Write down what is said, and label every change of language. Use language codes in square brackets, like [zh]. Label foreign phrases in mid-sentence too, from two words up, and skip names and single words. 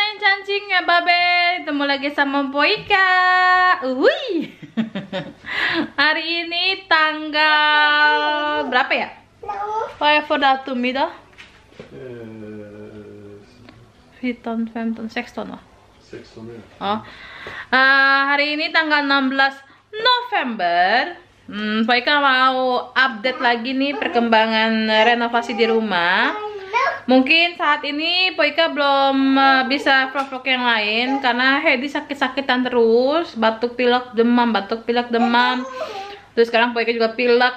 [id] Cancing ya Babe, ketemu lagi sama Boyka. Hari ini tanggal berapa ya? [sv] Vad är för datum idag? 14, 15, 16 va? [id] 16 ya. Oh. Hari ini tanggal 16 November. Boyka mau update lagi nih perkembangan renovasi di rumah. Mungkin saat ini Boyka belum bisa vlog-vlog yang lain karena Hedi sakit-sakitan terus, batuk pilek demam, terus sekarang Boyka juga pilek.